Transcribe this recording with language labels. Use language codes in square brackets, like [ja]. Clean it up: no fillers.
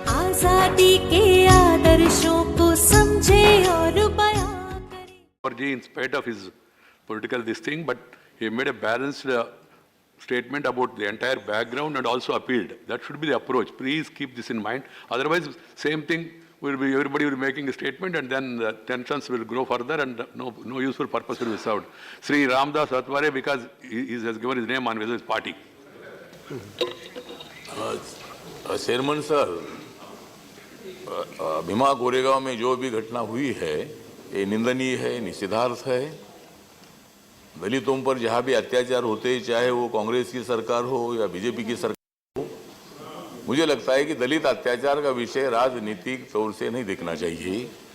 [hi] आजादी के आदर्शों को समझे और बयां करे। [en] In spite of his political this thing, but he made a balanced statement about the entire background and also appealed. That should be the approach. Please keep this in mind. Otherwise, same thing will be, everybody will be making a statement and then the tensions will grow further and no useful purpose will be served. Sri Ramdas Atware, because he has given his name on his party. [hi] Chairman sir, Bhima Koregaon में जो भी घटना हुई है ये निंदनीय है, निषेधार्थ है। दलितों पर जहाँ भी अत्याचार होते, चाहे वो कांग्रेस की सरकार हो या बीजेपी की सरकार हो, मुझे लगता है कि दलित अत्याचार का विषय राजनीतिक तौर से नहीं देखना चाहिए।